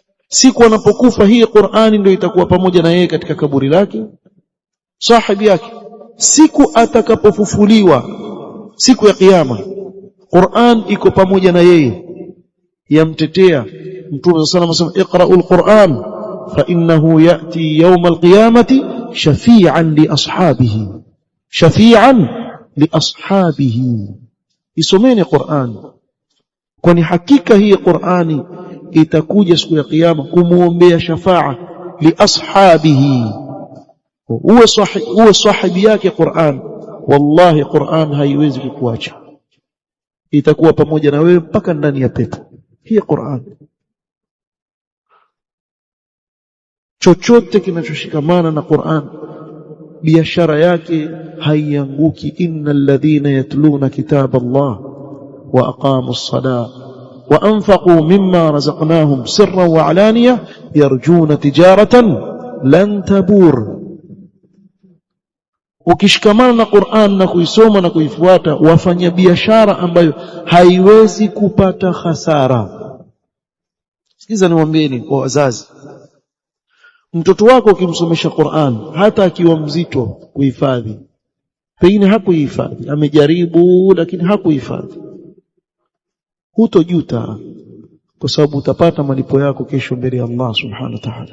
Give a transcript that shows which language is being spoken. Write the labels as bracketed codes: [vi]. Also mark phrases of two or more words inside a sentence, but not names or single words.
[sw] siku anapokufa hii Qur'ani ndio itakuwa pamoja na yeye katika kaburi lake sahibi yake. Siku atakapofufuliwa siku ya kiyama, Qur'an iko pamoja na yeye, yamtetea. [ar] Mtume صلى الله عليه وسلم اقرؤوا القرآن فإنه يأتي يوم القيامة شفيعا لأصحابه شفيعا لأصحابه. [sw] Isomeni Qur'an, kwani hakika hii Qur'ani itakuja siku ya kiyama kumuombea [ar] شفاعة لأصحابه. [sw] Uwe sahibi yake Qur'an, wallahi Qur'an haiwezi kukuacha, itakuwa pamoja na wewe mpaka ndani ya pepo hii Qur'an. Chochote kinachoshikamana na Qur'an biashara yake haianguki. [ar] إن الذين يتلون كتاب الله وأقاموا الصلاة وأنفقوا مما رزقناهم سرا وعلانية يرجون تجارة لن تبور. [sw] Ukishikamana na Qur'an na kuisoma na kuifuata, wafanya biashara ambayo haiwezi kupata hasara. Sikiza niwaambieni kwa wazazi, mtoto wako ukimsomesha Qur'an, hata akiwa mzito kuhifadhi, pengine hakuhifadhi, amejaribu lakini hakuhifadhi, hutojuta, kwa sababu utapata malipo yako kesho mbele ya [ar] الله سبحانه وتعالى.